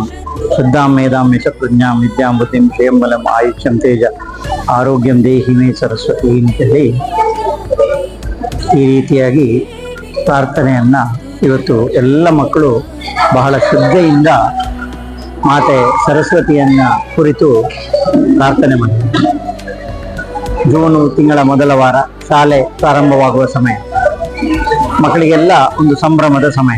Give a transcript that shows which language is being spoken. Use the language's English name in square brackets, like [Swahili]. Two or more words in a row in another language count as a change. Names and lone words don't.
[Sanskrit] ಶುದ್ಧಾಂ ಮೇಧಾಂ ಯಶಪ್ರಜ್ಞಾಂ ವಿದ್ಯಾಂ ಬುದ್ಧಿಂ ಶ್ರೇಯಂ ಬಲಂ ಆಯುಷ್ಯಂ ತೇಜ ಆರೋಗ್ಯಂ ದೇಹಿ ಮೇ ಸರಸ್ವತಿ [Kannada] ಅಂತೇಳಿ ಈ ರೀತಿಯಾಗಿ ಪ್ರಾರ್ಥನೆಯನ್ನ ಇವತ್ತು ಎಲ್ಲ ಮಕ್ಕಳು ಬಹಳ ಶ್ರದ್ಧೆಯಿಂದ ಮಾತೆ ಸರಸ್ವತಿಯನ್ನ ಕುರಿತು ಪ್ರಾರ್ಥನೆ ಮಾಡಿದ್ದಾರೆ. ಜೂನು ತಿಂಗಳ ಮೊದಲ ವಾರ ಶಾಲೆ ಪ್ರಾರಂಭವಾಗುವ ಸಮಯ, ಮಕ್ಕಳಿಗೆಲ್ಲ ಒಂದು ಸಂಭ್ರಮದ ಸಮಯ.